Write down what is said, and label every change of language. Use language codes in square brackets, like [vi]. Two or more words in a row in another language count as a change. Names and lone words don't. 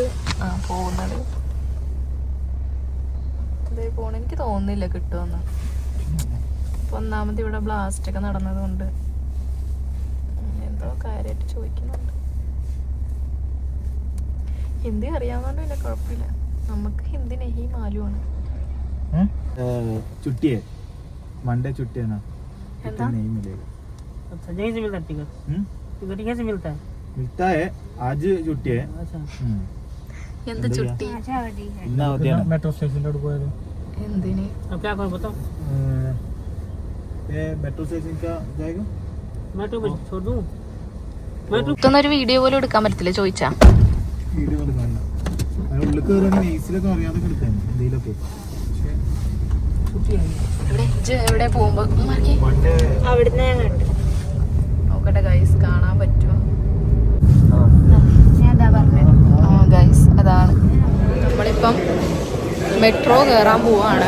[ml] പോകുന്നത് ഇതേ പോണ. എനിക്ക് തോന്നുന്നില്ല കിട്ടുമെന്ന്. ഇപ്പൊ ഒന്നാമത് ഇവിടെ ബ്ലാസ്റ്റ് ഒക്കെ നടന്നത് കൊണ്ട് എന്തോ കാര്യമായിട്ട് ചോദിക്കുന്നുണ്ട്. ഹിന്ദി അറിയാവുന്നതുകൊണ്ട് പിന്നെ കുഴപ്പമില്ല. നമുക്ക് ഹിന്ദി [hi] नहीं मालूम. छुट्टी है, मंडे छुट्टी है ना, नहीं मिलेगा। अच्छा, यहीं से मिलता है टिकट? टिकट कैसे मिलता है? मिलता है, आज छुट्टी है। अच्छा, [ml] എന്ത് ചുട്ടി? [hi] इतना होती है ना। [en] metro station [hi] पे रुको है। എന്തിന്? अब क्या करो बताओ? ये [en] metro station [hi] का जाएगा। मेट्रो पे छोड़ दूं? मेट्रो [ml] ഇതൊന്നൊരു വീഡിയോ പോലും എടുക്കാൻ പറ്റത്തില്ല ചോദിച്ചാ. വീഡിയോ എടുക്കണ്ട, ഉള്ളിൽ കയറുന്ന ഈസിലൊക്കെ അറിയാതെ എടുക്കാൻ എന്തെങ്കിലുമൊക്കെ. എവിടെ പോകുമ്പോ അവിടുന്ന് നോക്കട്ടെ ഗൈസ്, കാണാൻ പറ്റുമോ? ഗൈസ് അതാണ് നമ്മളിപ്പം മെട്രോ കയറാൻ പോവാണ്.